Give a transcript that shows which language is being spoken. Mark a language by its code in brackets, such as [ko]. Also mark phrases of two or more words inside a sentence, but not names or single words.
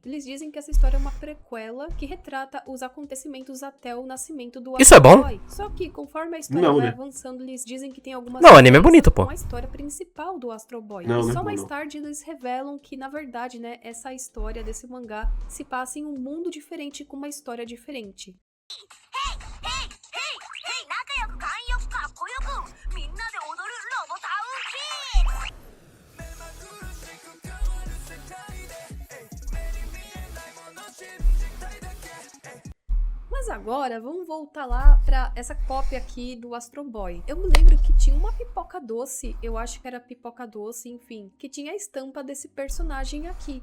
[pt] Eles dizem que essa história é uma prequela que retrata os acontecimentos até o nascimento do Isso é bom? Boy. Só que, conforme a história Não, vai né? avançando, eles dizem que tem algumas Não, o anime é diferenças bonito, pô. com a história principal do Astro Boy. Não, e né? só mais Não. tarde eles revelam que, na verdade, né, essa história desse mangá se passa em um mundo diferente com uma história diferente. [ja] 仲良く寛容くかっこよくみんなで踊るロボタウンキッズ [pt] Mas agora, vamos voltar lá pra essa cópia aqui do Astro Boy. Eu me lembro que tinha uma pipoca doce, eu acho que era pipoca doce, enfim, que tinha a estampa desse personagem aqui.